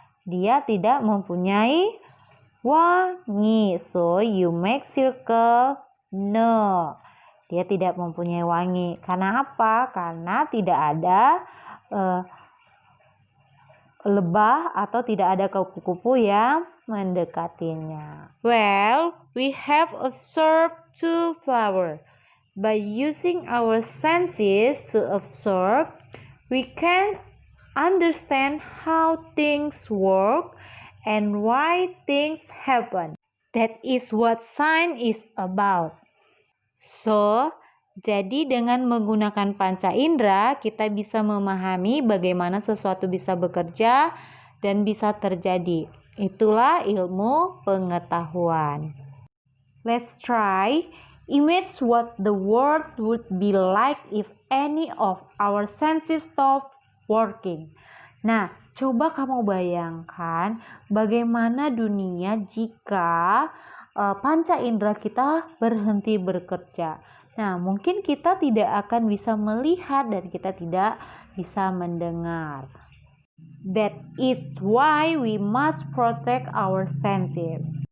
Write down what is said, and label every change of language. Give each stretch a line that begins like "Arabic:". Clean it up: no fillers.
Indonesian: Dia tidak mempunyai wangi.
English: So you make circle no.
Indonesian: Dia tidak mempunyai wangi. Karena apa? Karena tidak ada lebah atau tidak ada kupu-kupu yang mendekatinya.
English: Well, we have observed 2 flowers. By using our senses to observe, we can understand how things work and why things happen. That is what science is about.
Indonesian: So, jadi dengan menggunakan panca indera, kita bisa memahami bagaimana sesuatu bisa bekerja dan bisa terjadi. Itulah ilmu pengetahuan.
English: Let's try. Imagine what the world would be like if any of our senses stopped working.
Indonesian: Nah, coba kamu bayangkan bagaimana dunia jika panca indera kita berhenti bekerja. Nah, mungkin kita tidak akan bisa melihat dan kita tidak bisa mendengar.
English: That is why we must protect our senses.